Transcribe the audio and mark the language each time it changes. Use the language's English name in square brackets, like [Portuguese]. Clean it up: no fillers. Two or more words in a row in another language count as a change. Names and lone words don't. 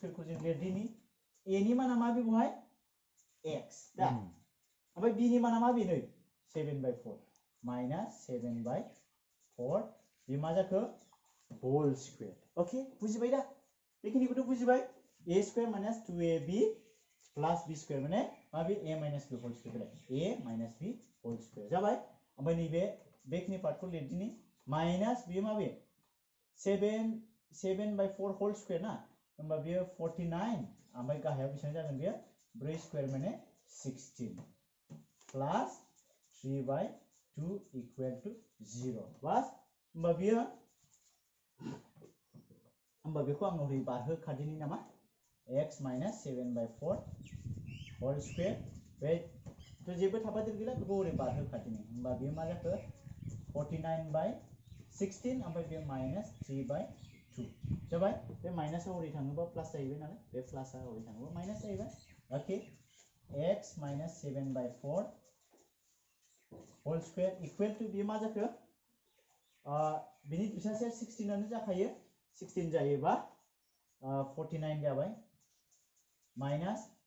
[Bodo] स्क्वायरखौ जों लिरदिनि a नि माना मा बे बहाय x दा ओमफ्राय b नि माना मा बे नै 7/4 माइनास 7/4 बे मा जाखो [English] whole square okay [Bodo] बुजिबाय दा बेखिनिखौथ' बुजिबाय [English] a square minus 2ab plus b square [Bodo] माने मा बे [English] a minus b whole square a minus b whole square [Bodo] जाबाय ओमफ्राय नैबे बेखिनि पार्टखौ लिरदिनि माइनास बे मा बे [English] 7/4 whole square [Bodo] ना होमबा बेयो 49 ओमफ्राय गाहायाव बेसेबां जागोन बेयो 4 स्क्वायर माने [English] 16 plus 3/2 equal to 0 [Bodo] बस होमबा बेखौ आं ओरै बारहोखादिनि नामा [English] x minus 7/4 whole square [Bodo] बे तो जेबो थाफादेर गैला बेखौ ओरै बारहोखादिनि होमबा बेयो मा जाखो 49/16 ओमफ्राय बे माइनास 3/2 जाबाय बे माइनासआ ओरै थाङोबा प्लास जाहैबाय नालाय बे प्लासआ ओरै थाङोबा माइनास जाहैबाय [English] okay x minus 7/4 whole square equal to [Bodo] बे मा जाखो बिनि बिसासेया 16 आनो जाखायो 16 जायोबा 49 जाबाय माइनास